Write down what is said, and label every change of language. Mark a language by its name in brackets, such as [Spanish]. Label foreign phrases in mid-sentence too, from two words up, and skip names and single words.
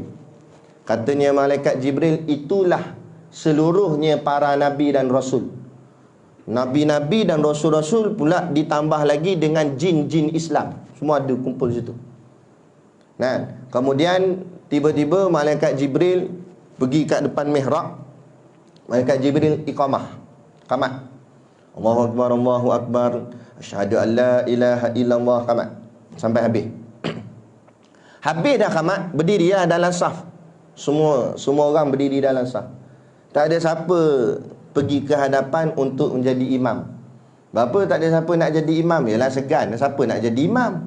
[Malay] Katanya malaikat Jibril, itulah seluruhnya para Nabi dan Rasul. Nabi-Nabi dan Rasul-Rasul pula ditambah lagi dengan jin-jin Islam. Semua ada kumpul situ. Kemudian tiba-tiba malaikat Jibril pergi kat depan mihrab. Malaikat Jibril iqamah, qamat. [Arabic] الله أكبر، الله أكبر, أشهد أن لا إله إلا الله, qamat. [Malay] Sampai habis. Habis dah qamat, berdirilah dalam saf. Semua orang berdiri dalam saf. Tak ada siapa pergi ke hadapan untuk menjadi imam. Berapa tak ada siapa nak jadi imam? Yalah segan, siapa nak jadi imam?